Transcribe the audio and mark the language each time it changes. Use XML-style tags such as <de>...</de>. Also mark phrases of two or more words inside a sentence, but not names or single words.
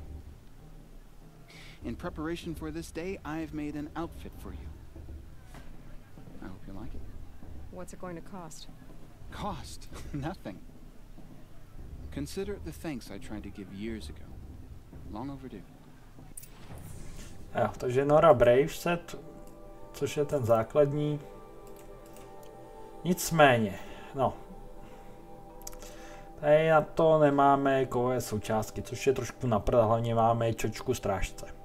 <en>In preparation for this day, I've made an outfit for you. I hope you like it. What's it going to cost? Cost? Nothing. Consider it the thanks I tried to give years ago. Long overdue.</en> <cs>Jo, takže Nora Brave set, což je ten základní. Nicméně, no. Tady na to nemáme kovové součástky, což je trošku naprd, hlavně máme čočku strážce.</cs>